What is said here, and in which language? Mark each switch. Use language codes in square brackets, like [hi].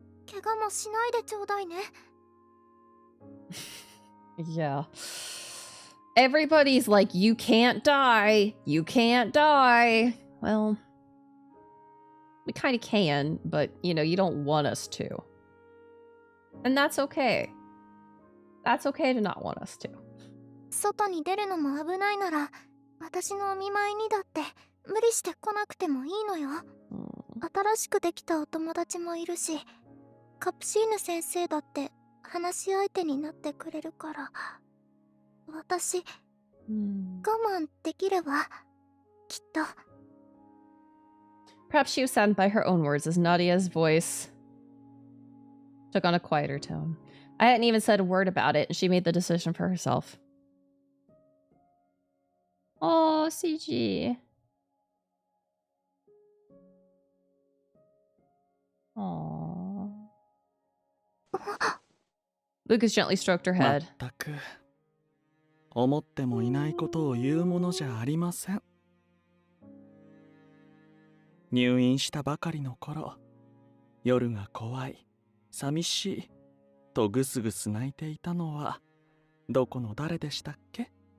[ja] 怪我もしないでちょうだいね。 [en] Yeah. Everybody's like, you can't die. You can't die. Well, we kind of can, but, you know, you don't want us to. And that's okay. That's okay to not want us to. [ja] 外に出るのも危ないなら、私のお見舞いにだって無理して来なくてもいいのよ。新しくできたお友達もいるし、カプシーヌ先生だって話し相手になってくれるから、私、我慢できれば、きっと。 [en] Perhaps she was saddened by her own words as Nadia's voice took on a quieter tone. I hadn't even said a word about it, and she made the decision for herself. Oh, CG. Aww. Lucas gently stroked her head. [ja] まったく思ってもいないことを言うものじゃありません。入院したばかりの頃、夜が怖い、寂しいとぐすぐす泣いていたのはどこの誰でしたっけ？